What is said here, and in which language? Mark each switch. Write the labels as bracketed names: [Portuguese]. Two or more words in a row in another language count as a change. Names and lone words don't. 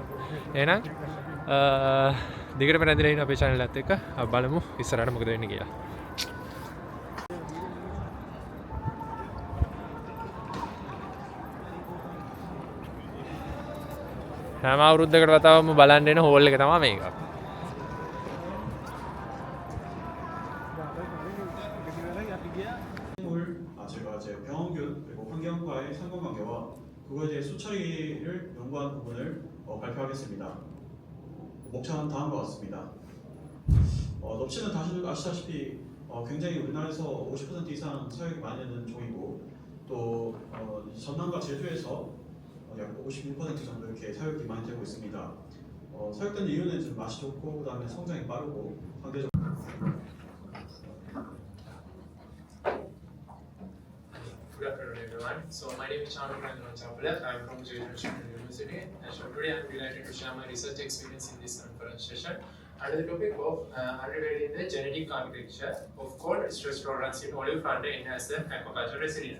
[Sinhala] එහෙනම් දිගට පැනදිලා ඉන්න අපේ channel එකත් එක්ක අපි බලමු ඉස්සරහට මොකද වෙන්නේ කියලා. හැම අවුරුද්දකට වතාවම බලන්න එන හෝල් එක තමයි මේක. [Korean] 제가 이제 병원균 그리고 환경과의 상관관계와 그거에 대해 수처리를 연구한 부분을 발표하겠습니다. 목차는 다음과 같습니다. 넙치는 다들 아시다시피 굉장히 우리나라에서 50% 이상 사육이 많이 되는 종이고 또 전남과 제주에서 약 56% 정도 이렇게 사육이 많이 되고 있습니다. 사육된 이유는 좀 맛이 좋고 그다음에 성장이 빠르고 상대적으로 [English] Good afternoon, everyone. So my name is Chandra Chapala. I'm from Seoul University. And so today I'm delighted to share my research experience in this conference session under the topic of underrating the genetic architecture of cold stress tolerance in olive plantain enhance the aquaculture resilience.